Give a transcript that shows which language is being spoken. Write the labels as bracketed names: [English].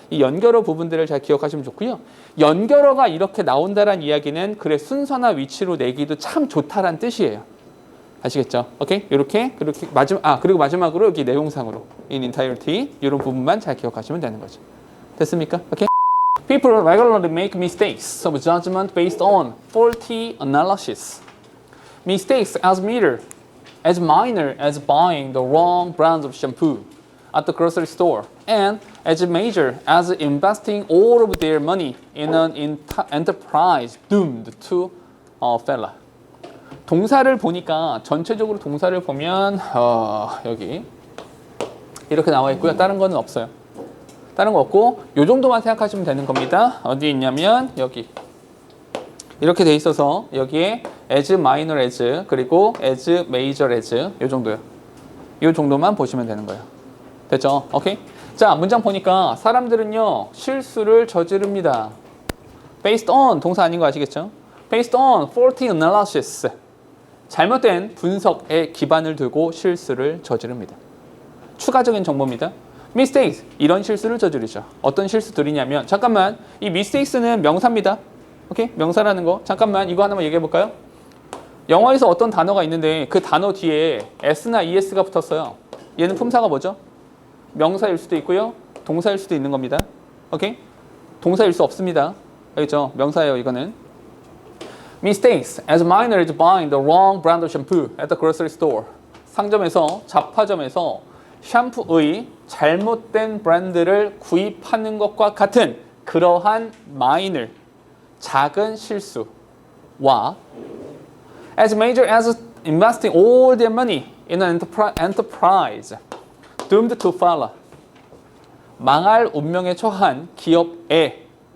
[Korean] 이 연결어 부분들을 잘 기억하시면 좋고요. 연결어가 이렇게 나온다는 이야기는 글의 순서나 위치로 내기도 참 좋다란 뜻이에요. 아시겠죠? 오케이? 이렇게 그리고 마지막으로 여기 내용상으로 [English] in entirety [Korean] 이런 부분만 잘 기억하시면 되는 거죠. 됐습니까? 오케이? [English] People regularly make mistakes of judgment based on faulty analysis. Mistakes as minor as buying the wrong brand of shampoo at the grocery store, and as major as investing all of their money in an enterprise doomed to failure. [Korean] 동사를 보니까 전체적으로 동사를 보면 여기 이렇게 나와 있고요. 다른 거는 없어요. 다른 거 없고 요 정도만 생각하시면 되는 겁니다. 어디 있냐면 여기 이렇게 돼 있어서 여기에 [English] as minor as [Korean] 그리고 [English] as major as [Korean] 요 정도요. 요 정도만 보시면 되는 거예요. 됐죠? 오케이? 자, 문장 보니까 사람들은요 실수를 저지릅니다. based on 동사 아닌 거 아시겠죠? [English] based on faulty analysis [Korean] 잘못된 분석에 기반을 두고 실수를 저지릅니다. 추가적인 정보입니다. mistakes 이런 실수를 저지르죠. 어떤 실수들이냐면 잠깐만 이 mistakes는 명사입니다. 오케이? 명사라는 거. 잠깐만 이거 하나만 얘기해 볼까요? 영어에서 어떤 단어가 있는데 그 단어 뒤에 s나 es가 붙었어요. 얘는 품사가 뭐죠? 명사일 수도 있고요. 동사일 수도 있는 겁니다. 오케이? 동사일 수 없습니다. 알겠죠? 명사예요, 이거는. [English] Mistakes as minor as buying the wrong brand of shampoo at the grocery store. [Korean] 상점에서, 잡화점에서 샴푸의 잘못된 브랜드를 구입하는 것과 같은 그러한 minor, 작은 실수와 [English] as major as investing all their money in an enterprise doomed to failure. [Korean] 망할 운명에 처한 기업에